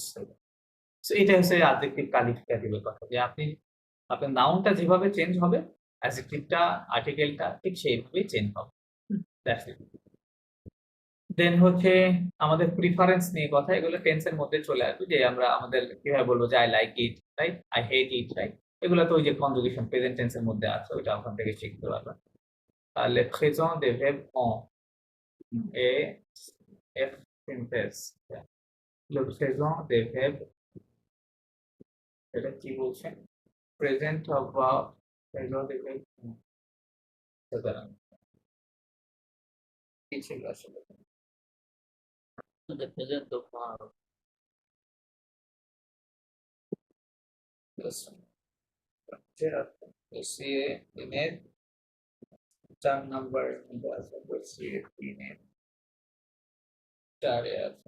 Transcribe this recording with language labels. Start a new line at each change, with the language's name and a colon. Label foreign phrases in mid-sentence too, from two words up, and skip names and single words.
Bangla: সো এটা হচ্ছে অ্যাডজেক্টিভ কালিফিকেটিভের কথা, যে আপনি আপনার নাউনটা যেভাবে চেঞ্জ হবে, অ্যাডজেক্টিভটা, আর্টিকেলটা ঠিক সেইভাবেই চেঞ্জ হবে।
English: that's it.
Bangla: দেন হচ্ছে আমাদের প্রিফারেন্স নিয়ে কথা, এগুলো টেন্সের মধ্যে চলে আসবে, যে আমরা আমাদের কিভাবে বলবো যে
English: I like it,
Bangla: রাইট?
English: I hate it, রাইট?
Bangla: এগুলো তো ওই যে কনজুগেশন প্রেজেন্ট টেন্সের মধ্যে আছে, ওইটা ওখান থেকে শিখতে পারবেন। তাহলে প্রেজেন্ট দে ভার্ব অন, এ এফ সিনটেন্স,
French: le présent des verbes,
Bangla: এটা কি বলছেন? প্রেজেন্ট অথবা প্রেজেন্ট
French: des verbes,
Bangla: সুতরাং কি ছিল আসলে? প্রেজেন্ট এসিএ দিনের ৪ নাম্বার মধ্যে আছে, এসিএ ৩ এর ৪ এ আছে।